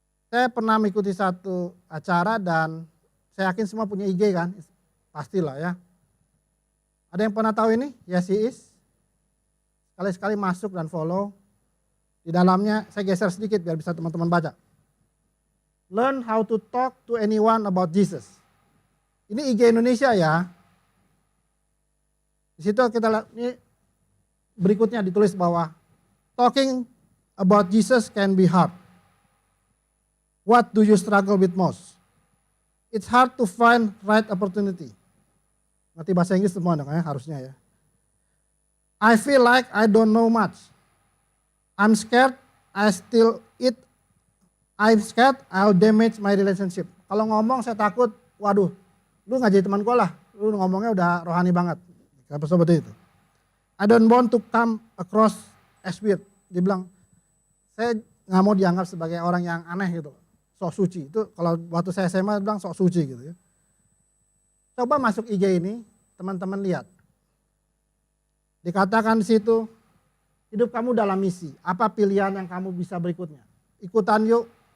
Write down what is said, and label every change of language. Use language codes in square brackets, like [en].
[id] Saya pernah mengikuti satu acara dan saya yakin semua punya IG kan, pastilah ya. Ada yang pernah tahu ini? [en] Yes, he is. [id] Sekali-sekali masuk dan follow. Di dalamnya saya geser sedikit biar bisa teman-teman baca. [en] Learn how to talk to anyone about Jesus. [id] Ini IG Indonesia ya. Di situ kita lihat, ini berikutnya ditulis bahwa [en] talking about Jesus can be hard. What do you struggle with most? It's hard to find right opportunity. [id] Ngerti bahasa Inggris semua dong ya, harusnya ya. [en] I feel like I don't know much. I'm scared I'll damage my relationship. [id] Kalau ngomong saya takut, waduh, lu nggak jadi teman gue lah. Lu ngomongnya udah rohani banget. Apa seperti itu. [en] I don't want to come across as weird. [id] Dia bilang, saya nggak mau dianggap sebagai orang yang aneh gitu. Sok suci. Itu kalau waktu saya SMA bilang sok suci gitu ya. Coba masuk IG ini, teman-teman lihat. Dikatakan di situ, hidup kamu dalam misi. Apa pilihan yang kamu bisa berikutnya? Ikutan yuk.